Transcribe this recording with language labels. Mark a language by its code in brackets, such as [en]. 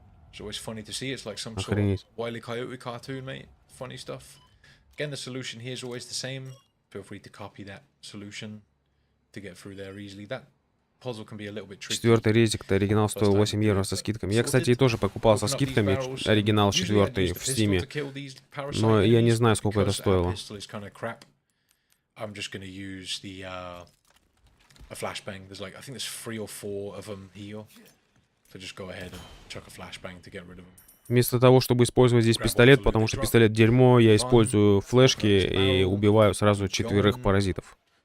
[en] It's always funny to see. It's like some sort [ru] Охренеть. [en] of Wile E. Coyote cartoon, mate. Funny stuff. Again, the solution here is always the same. Feel free to copy that solution to get through there easily. That puzzle can be a little bit tricky. [ru] Четвертый резик-то оригинал стоил 8 евро со скидками. Я, кстати, тоже покупал со скидками оригинал четвертый в Стиме. Но я не знаю, сколько это стоило. [en] I'm just going to use the a flashbang. There's like, I think there's 3 or 4 of them here. So just go ahead and chuck a flashbang to get rid of them. [ru] Вместо того, чтобы использовать здесь пистолет, потому что пистолет дерьмо, я использую флешки и убиваю сразу 4 паразитов.